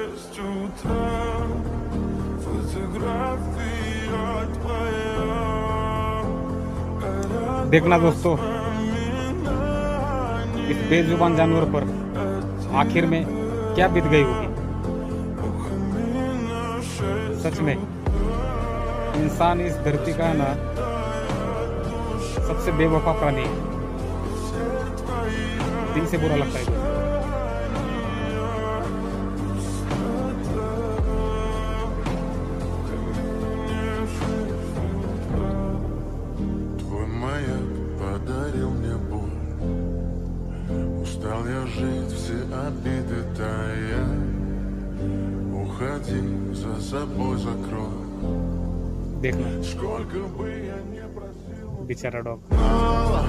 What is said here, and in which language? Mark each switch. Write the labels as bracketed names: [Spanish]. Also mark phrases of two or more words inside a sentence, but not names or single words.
[Russian] с утра, фотография твоя. [Hindi] देखना दोस्तों, इस बेजुबान जानवर पर आखिर में क्या बीत गई होगी। सच में इंसान इस धरती का ना सबसे बेवफा प्राणी है। दिल से बुरा लगता है दोस्तों। [Russian] Твой маяк подарил мне боль. Устал я жить, все обиды тая. Уходи, за собой закрой. [Hindi] देखना [Russian] Сколько бы я не просил, [Hindi] बेचारा डॉग। [Russian] мало.